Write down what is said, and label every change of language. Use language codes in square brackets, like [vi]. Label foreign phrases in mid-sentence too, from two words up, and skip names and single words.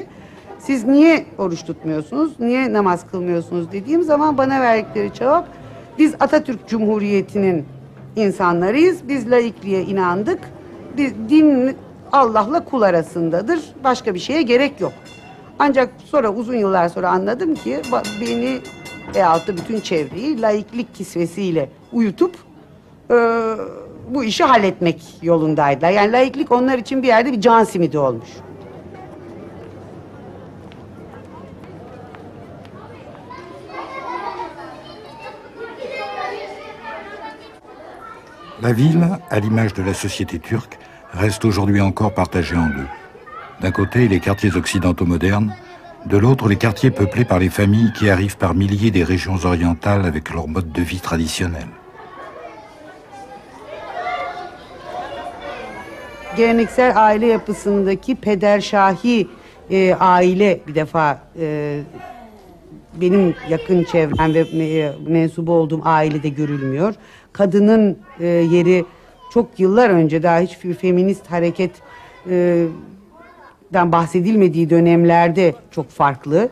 [tr] Siz niye oruç tutmuyorsunuz, niye namaz kılmıyorsunuz dediğim zaman bana verdikleri cevap, biz Atatürk Cumhuriyeti'nin insanlarıyız, biz laikliğe inandık, din Allah'la kul arasındadır, başka bir şeye gerek yok. Ancak sonra uzun yıllar sonra anladım ki beni veyahut da bütün çevreyi laiklik kisvesiyle uyutup bu işi halletmek yolundaydılar. Yani laiklik onlar için bir yerde bir can simidi olmuş. [fr] La ville, à l'image de la société turque, reste aujourd'hui encore partagée en deux. D'un côté, les quartiers occidentaux modernes, de l'autre, les quartiers peuplés par les familles qui arrivent par milliers des régions orientales avec leur mode de vie traditionnel. [tr] Geleneksel aile yapısındaki pederşahi aile bir defa benim yakın çevrem ve mensubu olduğum ailede görülmüyor. Kadının yeri çok yıllar önce daha hiç feminist hareketten bahsedilmediği dönemlerde çok farklı.